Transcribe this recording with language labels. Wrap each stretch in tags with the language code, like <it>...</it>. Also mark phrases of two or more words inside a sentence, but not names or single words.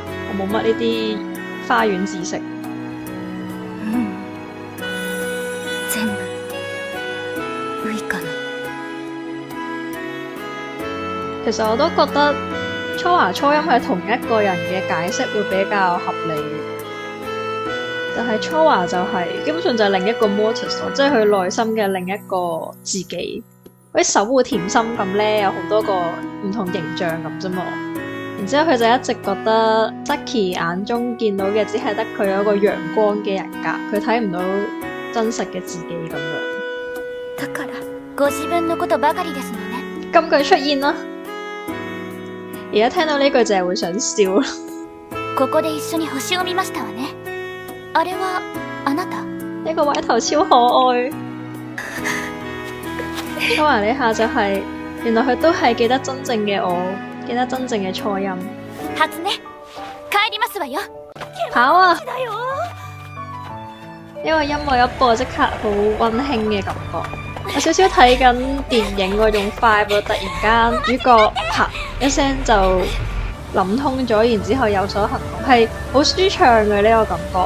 <yue>我冇乜呢啲花園知識。其實我都覺得Chowa初音係同一個人嘅解釋會比較合理，但係Chowa就係基本上就係另一個 Mortis， 即係佢內心嘅另一個自己，好似守護甜心咁咧，有好多個唔同形象咁啫嘛。然之後佢就一直覺得 Saki 眼中見到嘅只係得佢有一個陽光嘅人格，佢睇唔到真實嘅自己咁樣。</yue> <ja>だからご自分のことばかりですのね。</ja> <yue>金句出現啦！而家聽到呢句就係會想笑。</yue> <ja>ここで一緒に星を見ましたわね。あれはあなた？</ja> <yue>呢個歪頭超可愛。Chowa呢下就係，原來佢都係記得真正嘅我，記得真正嘅初音。</yue> <ja>初音，帰りますわよ。</ja> <yue>跑啊！呢個音樂一播，即刻好溫馨嘅感覺。有少少睇緊電影嗰種快喎，突然間主角啪一聲就諗通咗，然之後有所行動，係好舒暢嘅呢個感覺。</yue>